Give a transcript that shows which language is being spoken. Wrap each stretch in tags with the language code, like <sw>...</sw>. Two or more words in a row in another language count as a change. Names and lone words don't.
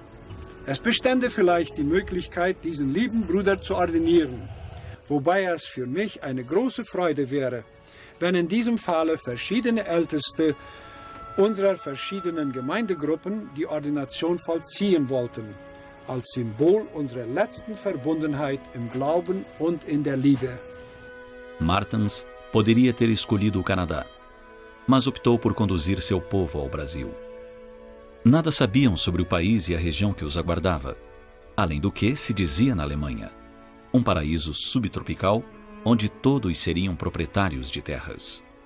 <de>Es bestände vielleicht die Möglichkeit, diesen lieben Bruder zu ordinieren, wobei es für mich eine große Freude wäre, wenn in diesem Falle verschiedene Älteste unserer verschiedenen Gemeindegruppen die Ordination vollziehen wollten, als Symbol unserer letzten Verbundenheit im Glauben und in der Liebe.</de> <pt>Martens poderia ter escolhido o Canadá, mas optou por conduzir seu povo ao Brasil. Nada sabiam sobre o país e a região que os aguardava, além do que se dizia na Alemanha, um paraíso subtropical onde todos seriam proprietários de terras.</pt>